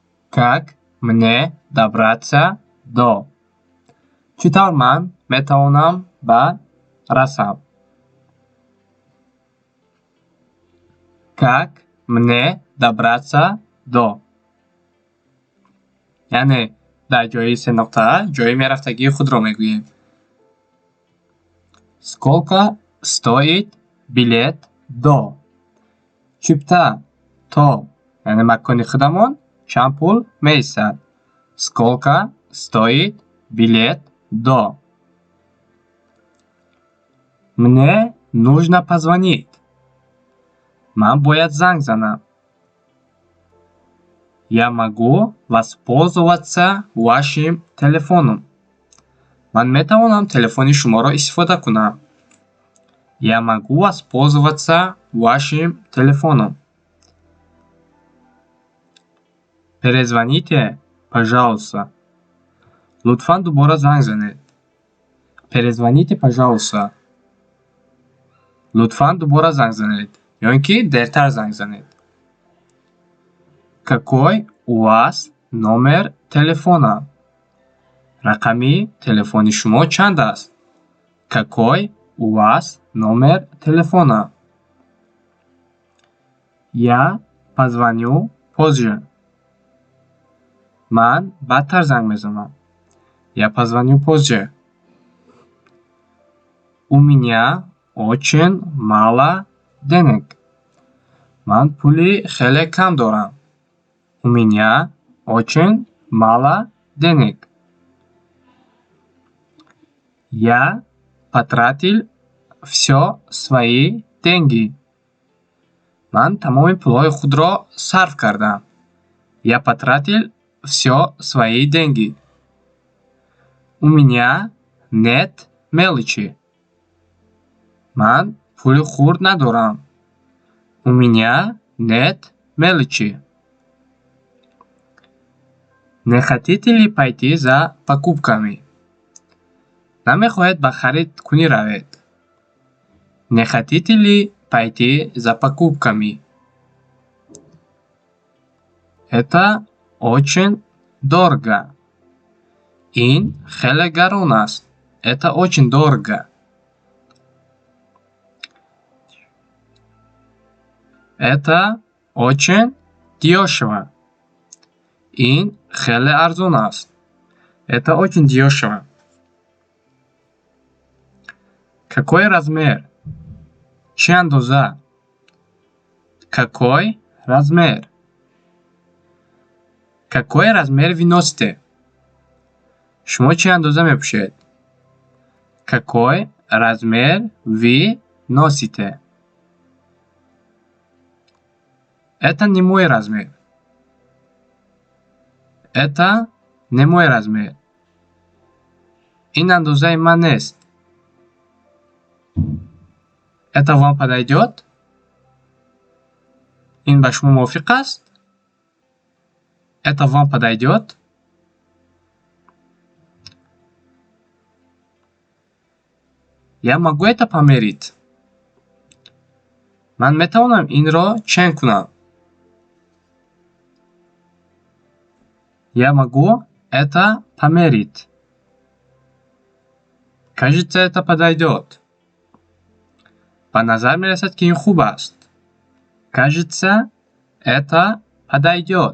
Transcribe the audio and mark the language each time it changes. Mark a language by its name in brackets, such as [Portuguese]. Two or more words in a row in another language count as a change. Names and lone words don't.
[Russian] Как мне добраться до? [Tajik] Читал ман метавонам ба расам. [Russian] Как мне добраться до? [Tajik] яъне дар ҷои се нуқта ҷои мерафтагии худро мегӯем. [Russian] Сколько стоит билет до? [Tajik] Чипта то яъне макони худамон чанд пул меистад? [Russian] Сколько стоит билет до? Мне нужно позвонить. [Tajik] Ман бояд занг занам. [Russian] Я могу воспользоваться вашим телефоном. [Tajik] Ман метавонам телефони шуморо истифода кунам. [Russian] Я могу воспользоваться вашим телефоном. Перезвоните, пожалуйста. [Tajik] Лутфан дубора занг занед. [Russian] Перезвоните, пожалуйста. [Tajik] Лутфан дубора занг занед. ё ин ки дертар занг занед. [Russian] Какой у вас номер телефона? [Tajik] Рақами телефони шумо чанд аст? [Russian] Какой у вас номер телефона? Я позвоню позже. [Tajik] Ман баъдтар занг мезанам. [Russian] Я позвоню позже. У меня очень мало денег. [Tajik] Ман пули хеле кам дорам. [Russian] У меня очень мало денег. Я потратил все свои деньги. [Tajik] Ман тамоми пулҳои худро сарф кардам. [Russian] Я потратил все свои деньги. У меня нет мелочи. [Tajik] Ман пули хурд надорам. [Russian] У меня нет мелочи. Не хотите ли пойти за покупками? [Tajik] Намехоҳед ба харидкунӣ равед? [Russian] Не хотите ли пойти за покупками? Это очень дорого. [Tajik] Ин хеле гарон аст. [Russian] Это очень дорого. Это очень дешево. [Tajik] Ин хеле арзон аст. [Russian] Это очень дешево. Какой размер? [Tajik] Чӣ андоза? [Russian] Какой размер? Какой размер ви носите? [Tajik] Шумо чӣ андоза мепӯшед? [Russian] Какой размер ви носите? Это не мой размер. Это не мой размер. [Tajik] Ин андозаи ман нест. [Russian] Это вам подойдет? [Tajik] Ин ба шумо мувофиқ аст? [Russian] Это вам подойдет? Я могу это померить? [Tajik] Ман метавонам инро чен кунам. [Russian] Я могу это померить. Кажется, это подойдет. [Tajik] Ба назар мерасад ки ин хуб аст. [Russian] Кажется, это подойдет.